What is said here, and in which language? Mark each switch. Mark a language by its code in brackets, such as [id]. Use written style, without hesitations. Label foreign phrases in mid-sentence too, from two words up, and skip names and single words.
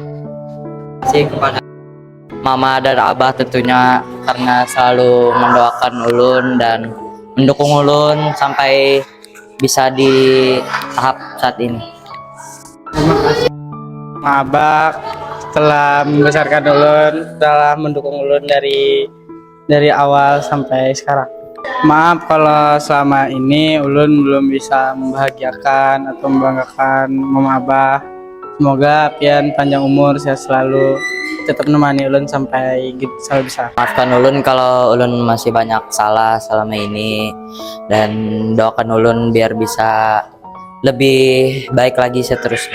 [id] Terima kasih kepada Mama dan Abah tentunya karena selalu mendoakan ulun dan mendukung ulun sampai bisa di tahap saat ini. Terima kasih Abah telah membesarkan ulun, telah mendukung ulun dari awal sampai sekarang. Maaf kalau selama ini ulun belum bisa membahagiakan atau membanggakan mama abah. Semoga pian panjang umur, sehat selalu, tetap menemani ulun sampai besar. Maafkan ulun kalau ulun masih banyak salah selama ini, dan doakan ulun biar bisa lebih baik lagi seterusnya.